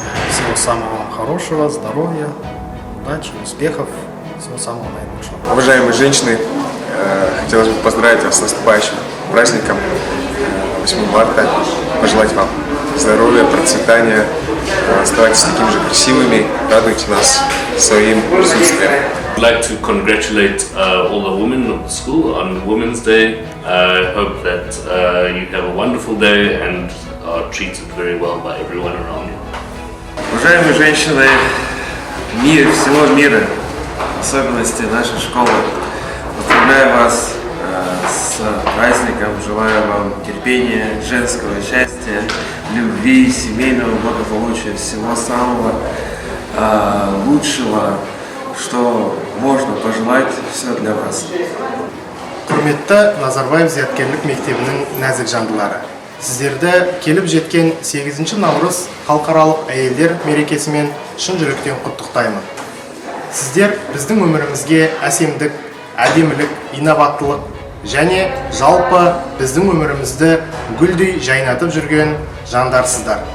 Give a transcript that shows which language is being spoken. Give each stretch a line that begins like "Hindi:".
Russian: Всего самого вам хорошего, здоровья, удачи, успехов, всего самого наилучшего. Уважаемые женщины, хотелось бы поздравить вас с наступающим праздником 8 марта, пожелать вам здоровья, процветания, оставайтесь такими же красивыми, радуйте нас своим присутствием.
English: I'd like to congratulate all the women of the school on Women's Day. I hope that you have a wonderful day and are treated very well by everyone around you.
Russian: Уважаемые женщины всего мира, в особенности нашей школы, поздравляю вас с праздником, желаю вам терпения, женского счастья, любви, семейного благополучия, всего самого лучшего, что можно пожелать, все для вас.
Kazakh: Құрметті Назарбаев зияткерлік мектебінің нәзік жандылары. Сіздерді келіп жеткен 8 наурыз халықаралық әйелдер мерекесімен шын жүректен құттықтаймын. Сіздер біздің өмірімізге әсемдік, әдемілік, инноваттылық және жалпы біздің өмірімізді гүлдей жайнатып жүрген жандарсыздар.